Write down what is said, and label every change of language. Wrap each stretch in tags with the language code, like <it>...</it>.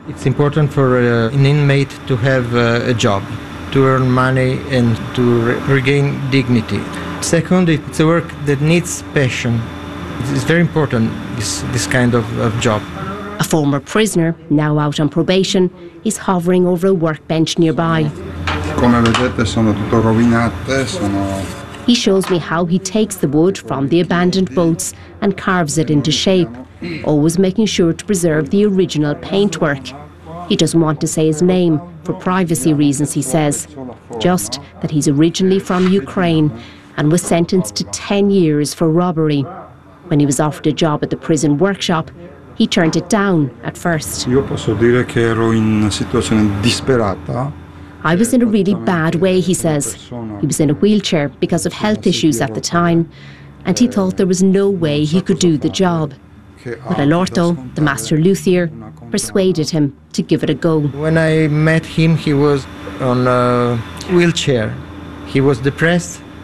<en>It's important for an inmate to have a job, to earn money and to regain dignity. Second, it's a work that needs passion. It's very important, this kind of job. A former prisoner, now out on probation, is hovering over a workbench nearby.</en> <it>Come vedete, sono tutto rovinate, sono...</it> <en>He shows me how he takes the wood from the abandoned boats and carves it into shape, always making sure to preserve the original paintwork. He doesn't want to say his name, for privacy reasons, he says, just that he's originally from Ukraine and was sentenced to 10 years for robbery. When he was offered a job at the prison workshop, he turned it down at first.</en> <it>Io posso dire che ero in una situazione disperata.</it> <en>I was in a really bad way, he says. He was in a wheelchair because of health issues at the time, and he thought there was no way he could do the job. But Alorto, the master luthier, persuaded him to give it a go. When I met him, he was on a wheelchair. He was depressed.</en>